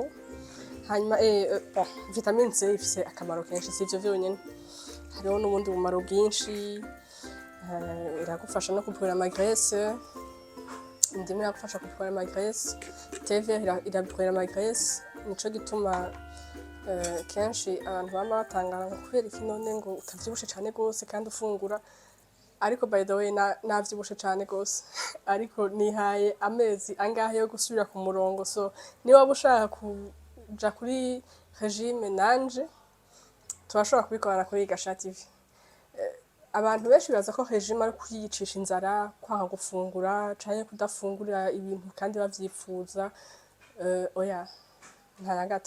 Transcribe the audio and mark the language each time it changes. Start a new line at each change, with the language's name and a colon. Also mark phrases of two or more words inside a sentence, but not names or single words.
Rundi: Hanyuma vitamine C ifise akamaro kenshi, sivyo vyonyene, hariho n'ubundi bumaro bwinshi, iragufasha no kuvura amagrese, indimu iragufasha kuvura amagrese,
French: thé vert
Rundi: iraguvura amagrese, nico gituma kenshi abantu bama batangara kubera iki none ngo utavyibushe cane gose kandi ufungura. Ariko
English: by the way
Rundi: navyibushe cane gose, ariko nihaye amezi angahe yo gusubira ku murongo, so niba ushaka kuja kuri regime nanje turashobora kubikorana kuri Gasha TV. Abantu benshi baza ko regime ari kuyicisha inzara, kwanga gufungura canke kudafungura ibintu kandi bavyipfuza, oya nta na gato.